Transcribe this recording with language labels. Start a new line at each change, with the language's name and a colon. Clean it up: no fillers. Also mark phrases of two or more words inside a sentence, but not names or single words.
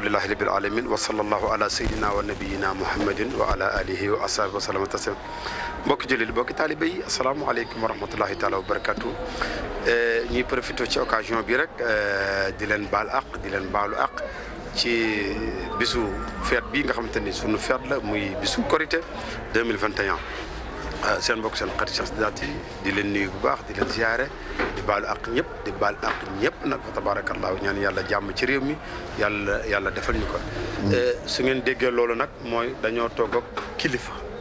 Arabic: رب العالمين وصلى الله على سيدنا ونبينا محمد وعلى آله وأصحابه وسلم تسليما
Wolof: mbokki jullit mbokki taalibe yi
Arabic: السلام عليكم ورحمة الله تعالى وبركاته
Wolof: ñuy profité ci occasion bi rek di leen baal àq di leen baalu àq ci bisu feet bi nga xamante ni sunu feet la muy bisu korité 2021 seen mbokk seen xarit Cheikh Sidaty di leen nuyu bu baax di leen ziare di baalu àq ñëpp di baal àq ñëpp nag fa tabarakallahu ñaan yàlla jàmm ci réew mi yàlla defal ñu ko su ngeen déggee loolu nag mooy dañoo toog ak kilifa